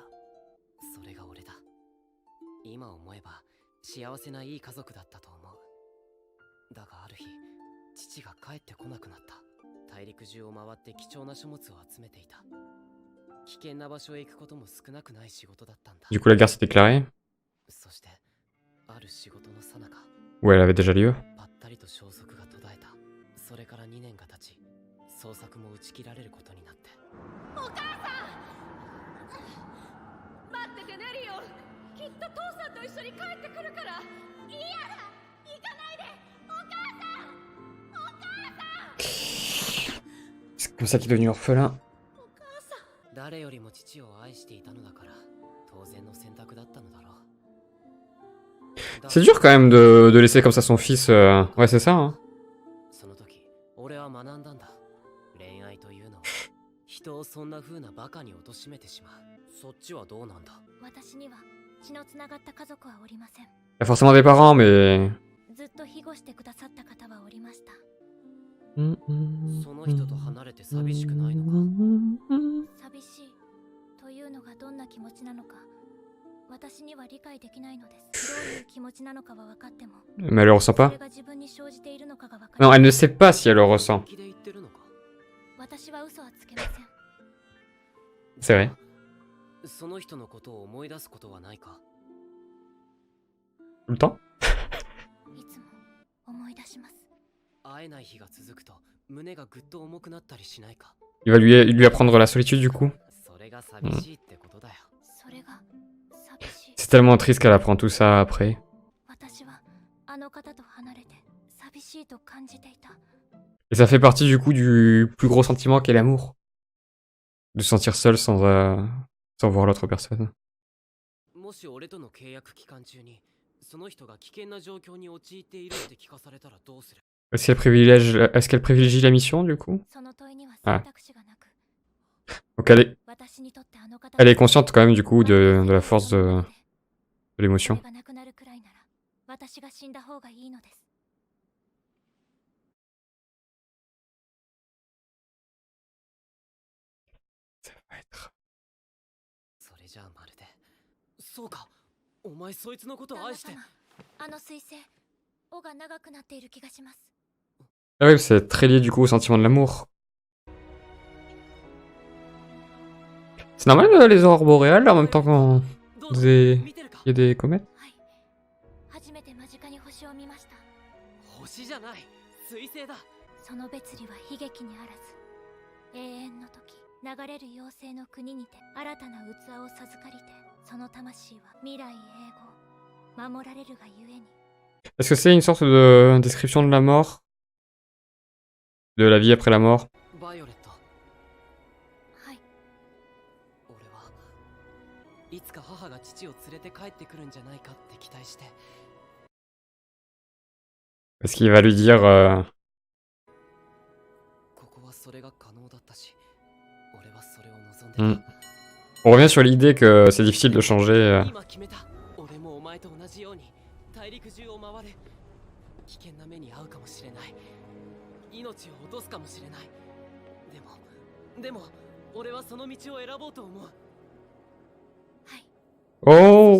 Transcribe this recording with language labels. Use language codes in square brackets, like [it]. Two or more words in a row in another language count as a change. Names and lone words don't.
[ja] それが俺だ。今思えば幸せないい家族だったと思う。だがある日、父が帰ってこなくなった。大陸中を回って貴重な書物を集めていた。危険な場所へ行くことも少なくない仕事だったんだ。 [fr] Du coup, la guerre s'est déclarée? [ja] そしてある仕事の最中、 [fr] Ou elle avait déjà lieu? [ja] ぱったりと消息が途絶えた。それから2年が経ち、捜索も打ち切られることになって。お母さん、待っててねリオン。きっと父さんと一緒に帰ってくるから。嫌だ、行かないで。お母さん、お母さん。 [fr] C'est comme ça qu'il est devenu orphelin. [ja] 誰よりも父を愛していたのだから当然の選択だったのだろう。 [fr] C'est dur quand même de laisser comme ça son fils. Ouais, c'est ça, hein. [ja] その時俺は学んだんだ。恋愛というのは人をそんな風なバカに貶めてしまう。そっちはどうなんだ。私には血のつながった家族はおりません。 [fr] Il y a forcément des parents, mais... [ja] ずっと庇護してくださった方はおりました。その人と離れて寂しくないのか。寂しいというのがどんな気持ちなのか私には理解できないのです。どういう気持ちなのかは分かっても [fr] Mais elle le ressent [ja] そ [fr] pas? [ja] れが自分に生じているのかが分か [fr] Non, [ja] り [fr] elle ne sait pas si elle le ressent. [ja] 気で言ってるのか。私は嘘はつけません。 [fr] C'est vrai. [ja] その人のことを思い出すことはないか。 [fr] Tout le temps? [ja] いつも思い出します。会えない日が続くと胸がぐっと重くなったりしないか。 [fr] Il va lui apprendre la solitude, du coup. [ja] それが寂しいってことだよ。それが寂しい。 [fr] C'est tellement triste qu'elle apprend tout ça après. [ja] 私はあの方と離れて寂しいと感じていた。 [fr] Et ça fait partie, du coup, du plus gros sentiment qu'est l'amour. De se sentir seul sans voir l'autre personne. [ja] もし俺との契約期間中にその人が危険な状況に陥っているって聞かされたらどうする。 [fr] Est-ce qu'elle privilégie la mission, du coup? [ja] その問いにはあ選択肢がなく、 [fr] Donc elle [ja] 私にとってあの方 [fr] est consciente quand même, du coup, de la force de [ja] そ [fr] l'émotion. [ja] れがなくなるくらいなら私が死んだ方がいいのです。 [fr] Ça va être... [ja] それじゃあまるで。そうか。お前そいつのことを愛して。旦那様、あの彗星、尾が長くなっている気がします。 [fr] Ah oui, c'est très lié, du coup, au sentiment de l'amour. C'est normal, les aurores boréales, en même temps qu'il [ja] どうだ [fr] y [ja] 見てるか。 [fr] a des comètes? [ja] はい。初めて間近に星を見ました。星じゃない。彗星だ。その別離は悲劇にあらず、永遠の時、流れる妖精の国にて新たな器を授かりて、その魂は未来永劫、守られるがゆえに。 [fr] Est-ce que c'est une sorte de description de la mort? De la vie après la mort? [ja] バイオレット。はい。俺はいつか母が父を連れて帰ってくるんじゃないかって期待して。 [fr] Est-ce qu'il va lui dire... [ja] ここはそれが可能だったし、俺はそれを望んでた。 [fr] On revient sur l'idée que c'est difficile de changer... [ja] 今決めた。俺もお前と同じように大陸中を回る。危険な目に遭うかもしれない。命を落とすかもしれない。でも俺はその道を選ぼうと思う。はい。そ Oh!